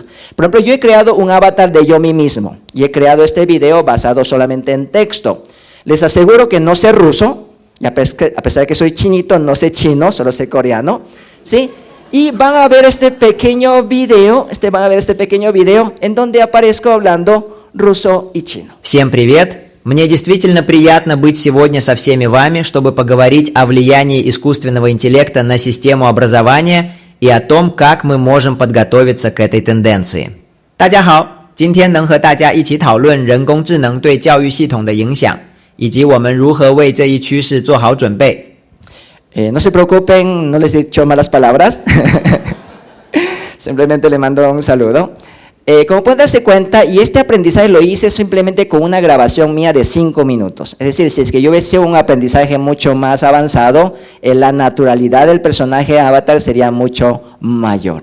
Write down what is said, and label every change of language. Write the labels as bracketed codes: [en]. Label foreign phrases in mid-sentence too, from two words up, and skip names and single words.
[es] Por ejemplo, yo he creado un avatar de yo mismo y he creado este video basado solamente en texto. Les aseguro que no sé ruso, y a pesar de que soy chinito, no sé chino, solo sé coreano, ¿sí? Y van a ver este pequeño video, en donde aparezco hablando ruso y chino. [ru] Всем привет! Мне действительно приятно быть сегодня со всеми вами, чтобы поговорить о влиянии искусственного интеллекта на систему образования и о том, как мы можем подготовиться к этой тенденции. [zh] 大家好今天能和大家一起讨论人工智能对教育系统的影响，以及我们如何为这一趋势做好准备。 [es] No se preocupen, no les he dicho malas palabras. Simplemente le mando un saludo. Como pueden darse cuenta, y este aprendizaje lo hice simplemente con una grabación mía de 5 minutos. Es decir, si es que yo hubiese un aprendizaje mucho más avanzado, la naturalidad del personaje Avatar sería mucho mayor.